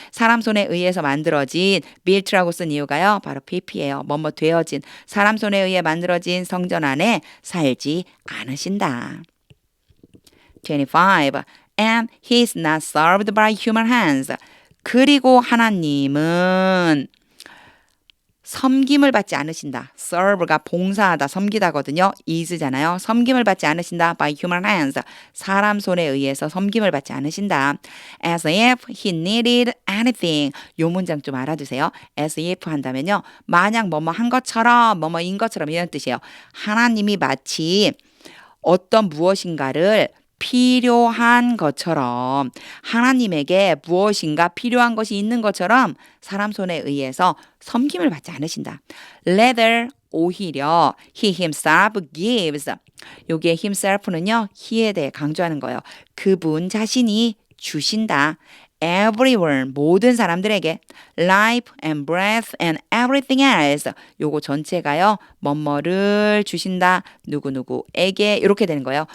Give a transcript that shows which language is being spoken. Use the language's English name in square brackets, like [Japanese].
[Korean] 사람 손에 의해서 만들어진 built라고 쓴 이유가요. 바로 pp예요. 뭐뭐 되어진 사람 손에 의해 만들어진 성전 안에 살지 않으신다. 25. [English] And he is not served by human hands. [Korean] 그리고 하나님은 섬김을 받지 않으신다. serve가 봉사하다, 섬기다거든요. is잖아요. 섬김을 받지 않으신다. [English] by human hands. [Korean] 사람 손에 의해서 섬김을 받지 않으신다. [English] as if he needed anything. [Korean] 요 문장 좀 알아두세요. as if 한다면요. 마냥 뭐뭐 한 것처럼, 뭐뭐인 것처럼 이런 뜻이에요. 하나님이 마치 어떤 무엇인가를 필요한 것처럼 하나님에게 무엇인가 필요한 것이 있는 것처럼 사람 손에 의해서 섬김을 받지 않으신다. [English] Rather [Korean] 오히려 [English] he himself gives. [Korean] 여기에 himself는요. he에 대해 강조하는 거예요. 그분 자신이 주신다. everyone 모든 사람들에게 [English] life and breath and everything else [Korean] 요거 전체가요 뭐뭐를 주신다 누구누구에게 이렇게 되는 거예요.